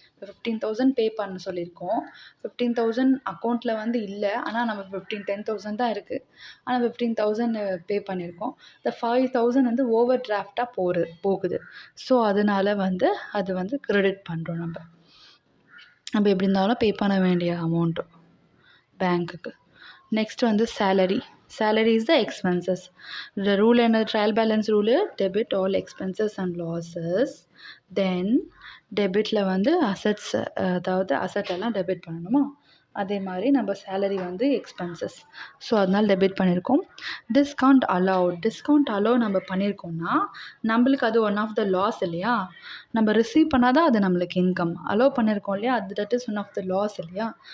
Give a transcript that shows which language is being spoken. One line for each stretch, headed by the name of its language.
Tamil: இப்போ 15,000 பே பண்ண சொல்லியிருக்கோம். 15,000 அக்கௌண்ட்டில் வந்து இல்லை, ஆனால் நம்ம 10,000 தான் இருக்குது, ஆனால் 15,000 பே பண்ணியிருக்கோம். இந்த 5,000 வந்து ஓவர் டிராஃப்டாக போகுது. ஸோ அதனால் வந்து அது வந்து கிரெடிட் பண்ணுறோம். நம்ம எப்படி இருந்தாலும் பே பண்ண வேண்டிய அமௌண்ட்டு பேங்க்குக்கு.
English: Next வந்து salary. Salary is the expenses. The rule and the trial balance rule, debit all expenses and losses.
Tamil: Then debitல வந்து assets, அதாவது asset எல்லாம் debit பண்ணணுமா, அதே மாதிரி நம்ம சேலரி வந்து எக்ஸ்பென்சஸ். ஸோ அதனால் டெபிட் பண்ணியிருக்கோம். டிஸ்கவுண்ட் அலோவ் நம்ம பண்ணியிருக்கோம்னா நம்மளுக்கு அது
English: one of the loss
Tamil: இல்லையா. நம்ம ரிசீவ் பண்ணால் தான் அது நம்மளுக்கு இன்கம். அலோவ் பண்ணியிருக்கோம் இல்லையா, அது
English: that is one of the loss
Tamil: இல்லையா.